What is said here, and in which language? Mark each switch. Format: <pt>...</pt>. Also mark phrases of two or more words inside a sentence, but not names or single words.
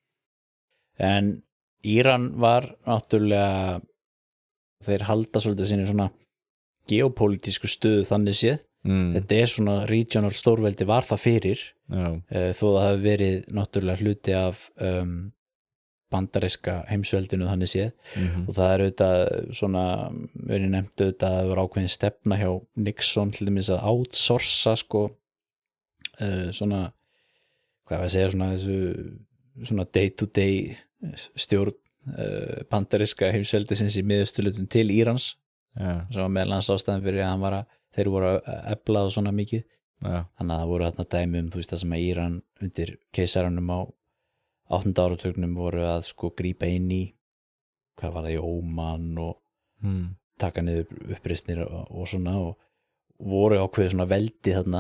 <is>en Íran var náttúrulega þeir halda svolítið sinni svona geopolítísku stöðu þannig séð þetta er svona regional stórveldi var það fyrir þó að það hefur verið náttúrulega hluti af bandaríska heimsveldinu þannig séð og það er auðvitað svona verið nefnt auðvitað að það var ákveðin stefna hjá Nixon til dæmis að outsourca sko svona hvað ég segja svona þessu svona</is> <en>day to day</en> <is>stjórn bandaríska heimsveldisins í miðausturlutum til Írans sem var meðal hans ástæðan fyrir að hann var að þeir voru að efla og svona mikið Já, þannig að það voru þarna dæmi þú veist það sem að Íran undir keisaranum á 8. áratugnum voru að sko grípa inn í hvað var það í Óman og taka niður uppreisnir og svona og voru ákveðið svona veldi þarna</is>